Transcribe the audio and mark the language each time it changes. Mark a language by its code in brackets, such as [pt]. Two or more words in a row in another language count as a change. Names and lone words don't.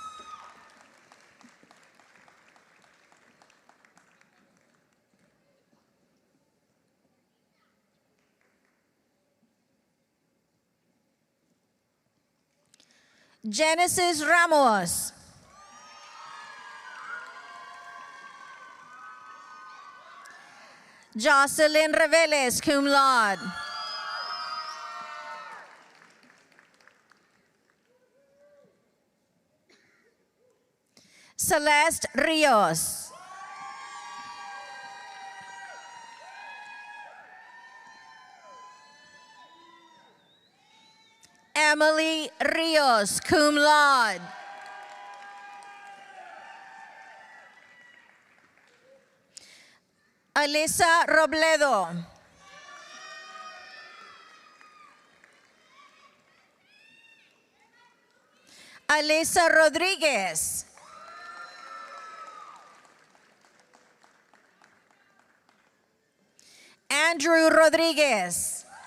[en] Genesis Ramos. Jocelyn Reveles, [la] cum laude. [en] Celeste Rios. Emily Rios, [la] cum laude. [en] Alyssa Robledo. Alyssa Rodriguez. Andrew Rodriguez.